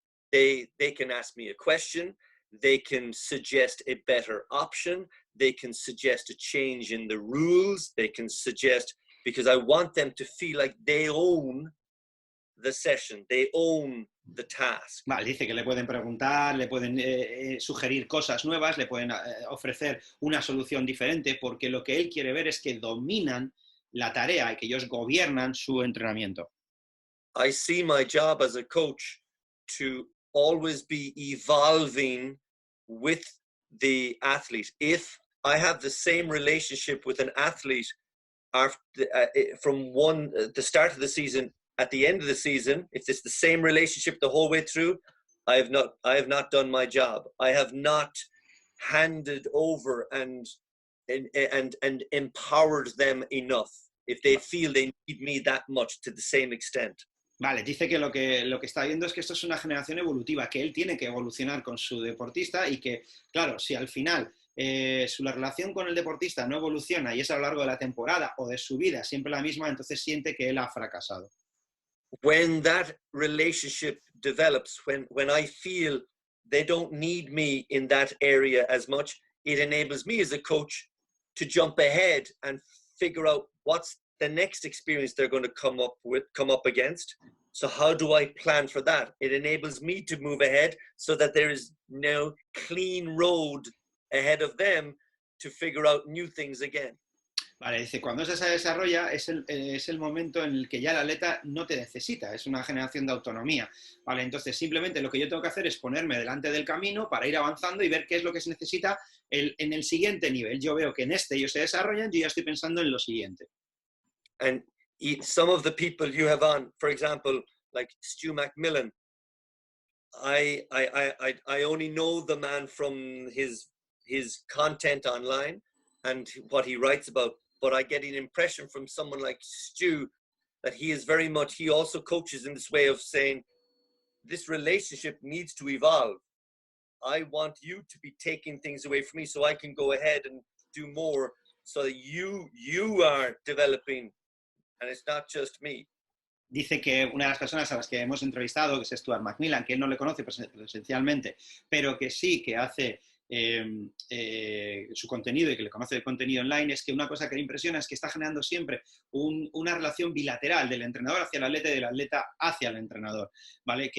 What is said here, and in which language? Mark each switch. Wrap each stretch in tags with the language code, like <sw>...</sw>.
<en>They can ask me a question, they can suggest a better option, they can suggest a change in the rules, they can suggest, because I want them to feel like they own the session, they own the task.</en> <es>Vale, dice que le pueden preguntar, le pueden sugerir cosas nuevas, le pueden ofrecer una solución diferente, porque lo que él quiere ver es que dominan la tarea y que ellos gobiernan su entrenamiento.</es> <en>I see my job as a coach to always be evolving with the athlete. If I have the same relationship with an athlete from the start of the season, at the end of the season, if it's the same relationship the whole way through, I have not done my job. I have not handed over and empowered them enough if they feel they need me that much to the same extent.</en> <es>Vale, dice que lo que está viendo es que esto es una generación evolutiva, que él tiene que evolucionar con su deportista y que, claro, si al final la relación con el deportista no evoluciona y es a lo largo de la temporada o de su vida siempre la misma, entonces siente que él ha fracasado.</es> <en>When that relationship develops, when I feel they don't need me in that area as much, it enables me as a coach to jump ahead and figure out what's the next experience they're going to come up against. So how do I plan for that? It enables me to move ahead so that there is no clean road ahead of them to figure out new things again.</en> <es>Vale, dice, cuando eso se desarrolla es el momento en el que ya el atleta no te necesita, es una generación de autonomía, ¿vale? Entonces simplemente lo que yo tengo que hacer es ponerme delante del camino para ir avanzando y ver qué es lo que se necesita en el siguiente nivel. Yo veo que en este ellos se desarrollan, yo ya estoy pensando en lo siguiente.</es> <en>And some of the people you have on, for example, like Stu McMillan, I only know the man from his content online and what he writes about, but I get an impression from someone like Stu that he also coaches in this way of saying, this relationship needs to evolve. I want you to be taking things away from me so I can go ahead and do more so that you are developing and it's not just me.</en> <es>Dice que una de las personas a las que hemos entrevistado, que es Stuart McMillan, que él no le conoce presencialmente, pero que sí que hace su contenido y que le conoce de contenido online, es que una cosa que le impresiona es que está generando siempre una relación bilateral del entrenador hacia el atleta y del atleta hacia el entrenador, ¿vale?</es>